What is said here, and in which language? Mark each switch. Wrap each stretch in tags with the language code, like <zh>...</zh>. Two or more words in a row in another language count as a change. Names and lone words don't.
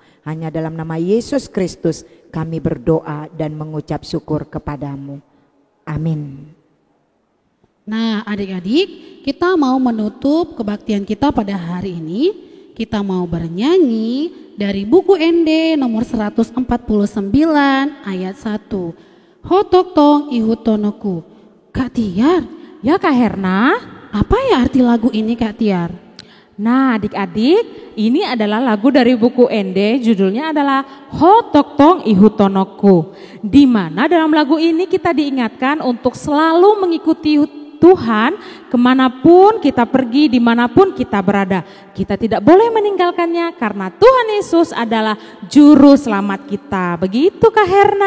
<id>Hanya dalam nama Yesus Kristus kami berdoa dan mengucap syukur kepadamu. Amin. Nah adik-adik, kita mau menutup kebaktian kita pada hari ini. Kita mau bernyanyi dari buku ND nomor 149 ayat 1. Hotok tong ihutonoku. Kak Tiar. Ya Kak Herna. Apa ya arti lagu ini Kak Tiar? Nah adik-adik, ini adalah lagu dari buku ND, judulnya adalah Hotok tong ihutonoku. Di mana dalam lagu ini kita diingatkan untuk selalu mengikuti Tuhan kemanapun kita pergi, dimanapun kita berada. Kita tidak boleh meninggalkannya karena Tuhan Yesus adalah juru selamat kita. Begitu Kak Herna.</id>